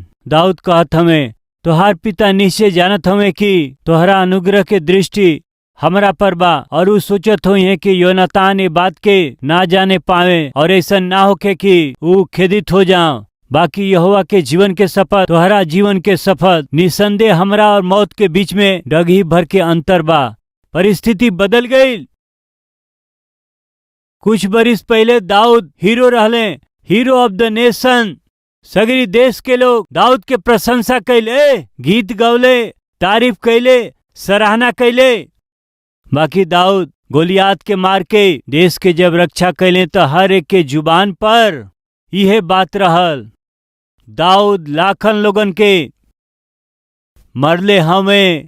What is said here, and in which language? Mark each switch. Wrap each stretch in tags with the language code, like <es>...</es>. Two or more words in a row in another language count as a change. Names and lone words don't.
<bho>दाऊद कहत हमें, तोहार पिता निश्चय जानत हमें कि तोहरा अनुग्रह के दृष्टि हमरा पर बा, और उ सोचत हुई है कि योनातान ये बात के ना जाने पावे, और ऐसा ना होके कि उ खेदित हो जाओ। बाकी यहोवा के जीवन के शपथ, तोहरा जीवन के शपथ, निसंदेह हमरा और मौत के बीच में डगी भर के अंतर बा। परिस्थिति बदल गई। कुछ बरिस पहले दाऊद हीरो रहले,</bho> <en>hero of the nation.</en> <bho>सगरी देश के लोग दाऊद के प्रशंसा कैले, गीत गौले, तारीफ कैले, सराहना कैले। बाकी दाऊद गोलियात के मार के देश के जब रक्षा कैले तो हर एक के जुबान पर यह बात रहल, दाऊद लाखन लोगन के मरले हमें।</bho>